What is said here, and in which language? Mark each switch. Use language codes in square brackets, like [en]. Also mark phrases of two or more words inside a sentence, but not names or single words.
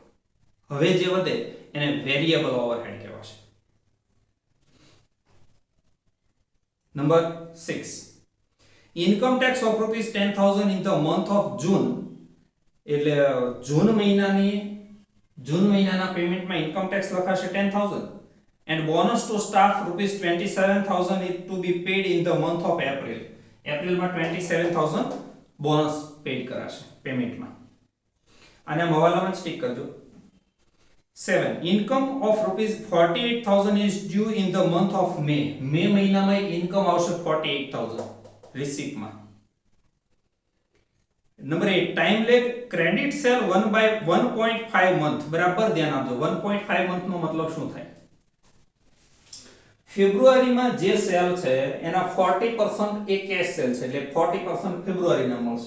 [gu] હવે જે વધે એને [en] variable overhead [gu] કહેવાશે. [en] Number 6, income tax of ₹10,000 in the month of June. [gu] એટલે જૂન મહિનાના પેમેન્ટમાં [en] income tax [gu] લખાશે [en] 10000 and bonus to staff ₹27,000 is to be paid in the month of April. [gu] એપ્રિલમાં 27000 બોનસ પેડ કરાશે પેમેન્ટમાં. અને હવાલામાં સ્ટીક કરજો. [en] 7, income of ₹48,000 is due in the month of May. [gu] મે મહિનામાં ઇન્કમ આવશે 48000 રિસીપ્ટમાં. [en] Number 8, time lag credit sale 1/1.5 month. [gu] બરાબર ધ્યાન આપજો. 1.5 મંથ નો મતલબ શું થાય? ફેબ્રુઆરીમાં જે સેલ છે એના 40% એ [en] cash sale [gu] છે એટલે 40% ફેબ્રુઆરીના મળશે.